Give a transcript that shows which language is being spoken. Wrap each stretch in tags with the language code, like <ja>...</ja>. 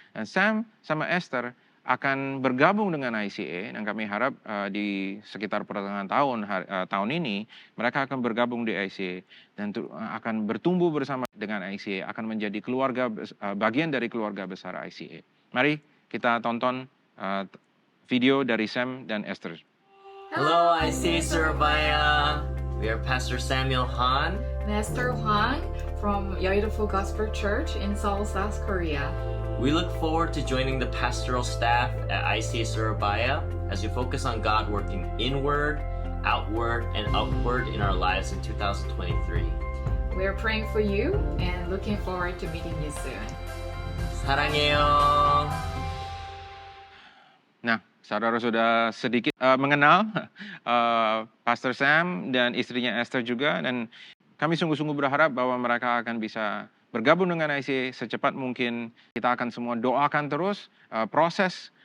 <id>Dan Sam sama Esther akan bergabung dengan ICA, dan kami harap di sekitar pertengahan tahun ini mereka akan bergabung di ICA dan akan bertumbuh bersama dengan ICA, akan menjadi bagian dari keluarga besar ICA. Mari kita tonton video dari Sam dan Esther.</id> <en>Hello, ICA Surabaya. We are Pastor Samuel Hahn. Esther Hwang from Yeouido Full Gospel Church in Seoul, South Korea. We look forward to joining the pastoral staff at ICA Surabaya as we focus on God working inward, outward, and upward in our lives in 2023. We are praying for you and looking forward to meeting you soon.</en> <ko>사랑해요.</ko> <id>Nah, saudara sudah sedikit mengenal Pastor Sam dan istrinya Esther juga, dan kami sungguh-sungguh berharap bahwa mereka akan bisa bergabung dengan ICA secepat mungkin. Kita akan semua doakan terus proses</id>